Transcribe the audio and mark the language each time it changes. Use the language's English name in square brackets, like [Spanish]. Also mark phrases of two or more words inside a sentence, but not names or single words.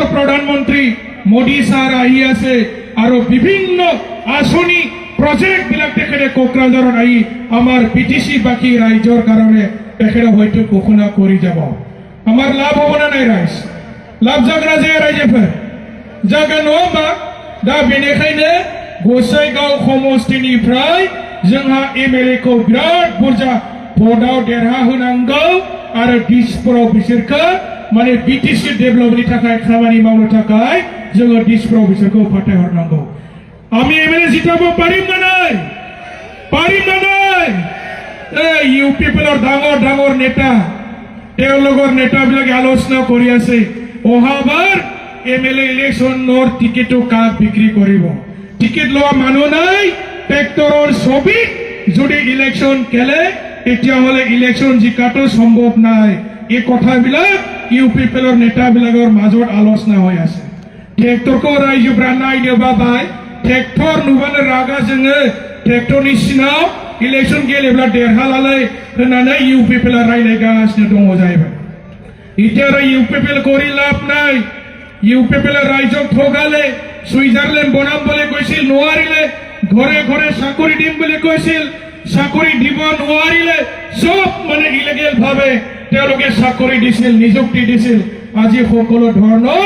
[Assamese] প্ৰধানমন্ত্ৰী মোদী ছাৰ আহি আছে আৰু বিভিন্ন আঁচনি প্ৰজেক্ট বিলাক তেখেতে কোকৰাঝাৰত আহি আমাৰ বিটিসি বাকী ৰাইজৰ কাৰণে তেখেতে হয়তো ঘোষণা কৰি যাব আমাৰ লাভ হ'ব না নাই ৰাইজ লাভ জাগৰা যে ৰাইজে ফেৰ জাগা নহ'বা [Bodo] दा बेनिखायनो गोसाइगाव समस्तिनिफ्राय जोंहा एमएलए खौ बिराद बुरजा भोटाव देरहाहोनांगौ आरो दिसपुराव बिसोरखौ माने बिटिसि डेभेलपनि थाखाय खामानि मावनो थाखाय जोङो दिसपुराव बिसोरखौ फाथायहरनांगौ [Assamese] আমি एमएलए जिताब পাৰিম না নাই ইউপিপিএলৰ ডাঙৰ ডাঙৰ নেতা তেওঁলোকৰ নেতাবিলাকে আলোচনা কৰি আছে অহাবাৰ এমএলএ ইলেকশনৰ টিকেটো কাক বিক্ৰী কৰিব টিকেট লোৱা মানুহ নাই ট্ৰেক্টৰৰ ছবি যদি ইলেকশন খেলে তেতিয়াহ'লে ইলেকশন জিকাটো সম্ভৱ নাই এই কথাবিলাক ইউপিপিএলৰ নেতাবিলাকৰ মাজত আলোচনা হৈ আছে ট্ৰেক্টৰকো ৰাইজফोरा [Bodo] नायनोबा बाय ट्रेक्टर नुबानो रागा जोङो ट्रेक्टरनि सिनाव इलेक्शन गेलेब्ला देरहालालै होननानै इउपिपिएलआ रायलायगासिनो दङ जाहैबाय [Assamese] এতিয়া ইউপিপিএল কৰি লাভ নাই ইউপিপিএল ৰাইজক ঠগালে সুইজাৰলেণ্ড বনাম বুলি কৈছিল নোৱাৰিলে ঘৰে ঘৰে চাকৰি দিম বুলি কৈছিল চাকৰি দিব নোৱাৰিলে সব মানে ইলিগেল ভাবে তেওঁলোকে চাকৰি দিছিল নিযুক্তি দিছিল আজি সকলো ধৰণৰ